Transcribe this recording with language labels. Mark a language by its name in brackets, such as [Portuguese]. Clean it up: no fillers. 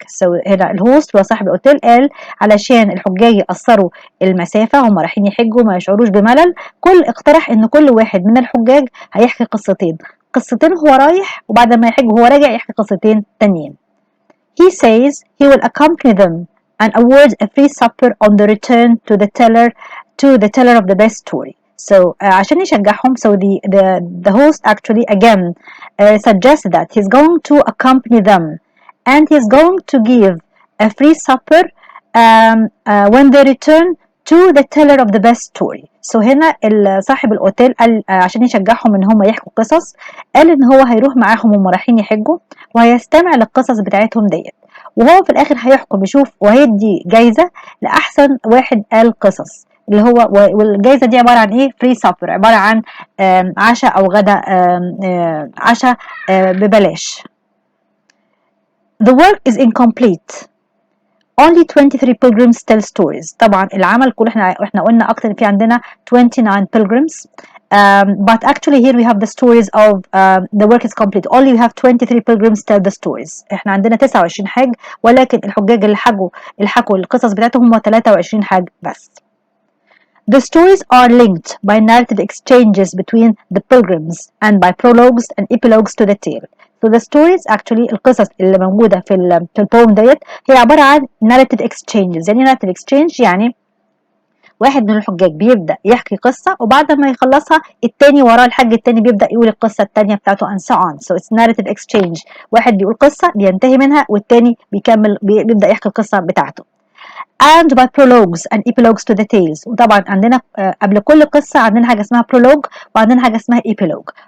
[Arabic] So هنا الهوست وصاحب الأوتيل قال علشان الحجاج يقصروا المسافة هم رايحين يحجوا ما يشعروش بملل، اقترح إن كل واحد من الحجاج هيحكي قصتين، قصتين هو رايح، وبعد ما يحج هو راجع يحكي قصتين تانيين. [English] He says he will accompany them and awards a free supper on the return to the teller of the best story. So [Arabic] عشان يشجعهم, [English] so the host actually again suggests that he's going to accompany them and he's going to give a free supper when they return to the teller of the best story. [Arabic] So هنا صاحب الاوتيل قال عشان يشجعهم ان هم يحكوا قصص، قال ان هو هيروح معاهم وهم رايحين يحجوا وهيستمع للقصص بتاعتهم ديت، وهو في الاخر هيحكم يشوف وهيدي جايزه لاحسن واحد قال قصص، اللي هو والجايزه دي عباره عن ايه؟ فري سابر، عباره عن عشاء او غدا، عشاء ببلاش. [English] The work is incomplete. Only 23 pilgrims tell stories. [Arabic] طبعا العمل كله احنا قلنا اكتر، في عندنا 29 pilgrims. [English] But actually here we have the stories of the work is complete. Only we have 23 pilgrims tell the stories. [Arabic] احنا عندنا 29 حاج، ولكن الحجاج اللي حكوا القصص بتاعتهم هم 23 حاج بس. [English] The stories are linked by narrative exchanges between the pilgrims and by prologues and epilogues to the tale. So the stories actually [Arabic] القصص اللي موجودة في البوم ديت هي عبارة عن narrative exchanges. يعني narrative exchange يعني واحد من الحجاج بيبدأ يحكي قصة، وبعد ما يخلصها التاني وراه الحاج التاني بيبدأ يقول القصة التانية بتاعته [English] and so on. So it's narrative exchange. [Arabic] واحد بيقول قصة بينتهي منها والتاني بيبدأ يحكي القصة بتاعته. [English] And by prologues and epilogues to the tales. [Arabic] وطبعا عندنا قبل كل قصة عندنا حاجة اسمها prologue وعندنا حاجة اسمها epilogue.